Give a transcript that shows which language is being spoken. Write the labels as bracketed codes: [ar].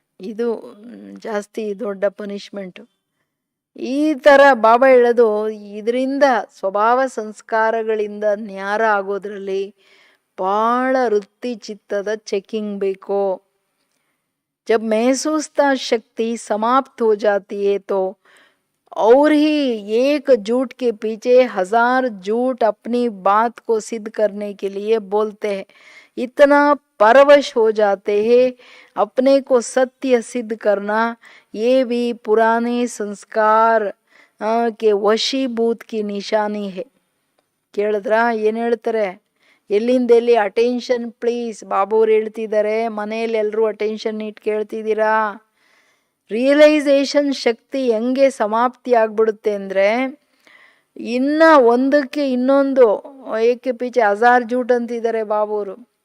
[kn] ಇದು ಜಾಸ್ತಿ ದೊಡ್ಡ ಪನಿಷ್ಮೆಂಟು. ಈ ಥರ ಬಾಬಾ ಹೇಳೋದು, ಇದರಿಂದ ಸ್ವಭಾವ ಸಂಸ್ಕಾರಗಳಿಂದ ನ್ಯಾರ ಆಗೋದ್ರಲ್ಲಿ ಭಾಳ ವೃತ್ತಿ ಚಿತ್ತದ ಚೆಕಿಂಗ್ ಬೇಕು. [hi] जब महसूसता शक्ति समाप्त हो जाती है तो और ही एक झूठ के पीछे 1000 झूठ अपनी बात को सिद्ध करने के लिए बोलते हैं. इतना परवश हो जाते हैं. अपने को सत्य सिद्ध करना ये भी पुराने संस्कार के वशीभूत की निशानी है. [kn] ಕೇಳಿದ್ರ ಏನು ಹೇಳ್ತಾರೆ? ಎಲ್ಲಿಂದ ಎಲ್ಲಿ ಅಟೆನ್ಷನ್ ಪ್ಲೀಸ್. ಬಾಬುವ್ರು ಹೇಳ್ತಿದ್ದಾರೆ, ಮನೆಯಲ್ಲಿ ಎಲ್ಲರೂ ಅಟೆನ್ಷನ್ ಇಟ್ಟು ಕೇಳ್ತಿದ್ದೀರಾ. ರಿಯಲೈಸೇಷನ್ ಶಕ್ತಿ ಹೆಂಗೆ ಸಮಾಪ್ತಿ ಆಗ್ಬಿಡುತ್ತೆ ಅಂದರೆ, ಇನ್ನ ಒಂದಕ್ಕೆ ಇನ್ನೊಂದು [hi] ಏಕೆ ಪೀಚೆ 1000 ಜೂಟ್ [kn] ಅಂತಿದ್ದಾರೆ ಬಾಬುವರು.